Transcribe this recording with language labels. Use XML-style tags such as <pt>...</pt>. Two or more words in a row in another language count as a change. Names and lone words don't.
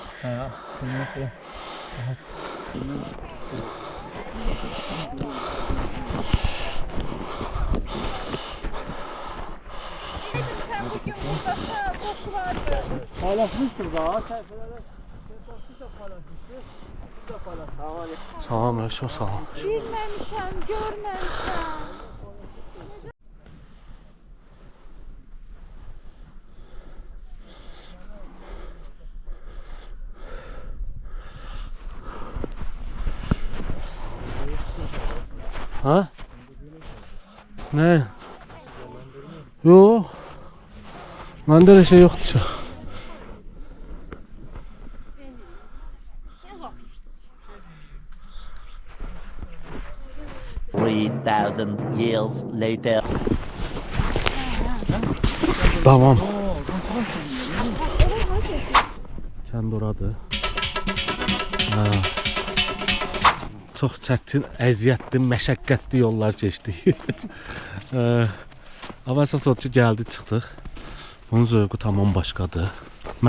<az>Paylaşmışdır da, Salam, aleyküm, salam. Bilməmişəm, görməmişəm. Ha?</az> <tr>Ne? Yok. Bende de şey yoktu.</tr> <en>3,000 years later.</en> <az>Tamam. Kənd oradır. Çox çətin, əziyyətli, məşəqqətli yollar keçdik. Amma əsas odur ki, gəldik, çıxdıq. Bunun zövqü tamam başqadır.</az>